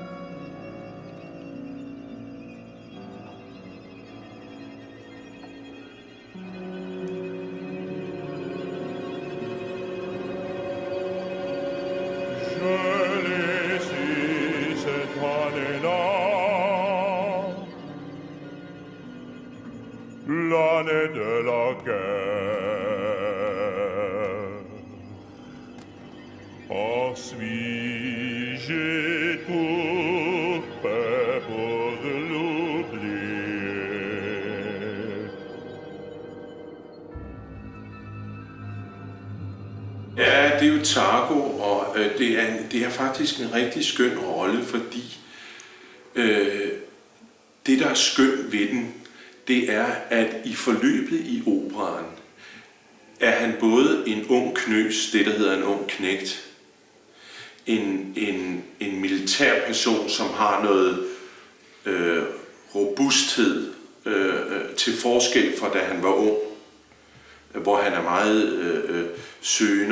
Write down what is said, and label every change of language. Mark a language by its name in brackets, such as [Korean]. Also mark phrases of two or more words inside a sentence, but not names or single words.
[French] Je l'ai su cette année-là, l'année de la guerre. Ensuite, j'ai tout fait pour l'oublier. [Danish] Ja, det er jo tango, og det er faktisk en rigtig skøn rolle, fordi det, der er skønt ved den, det er, at i forløbet i operaen er han både en ung knøs, det der hedder en ung knægt, en militær person, som har noget robusthed til forskel fra da han var ung, hvor han er meget søgende.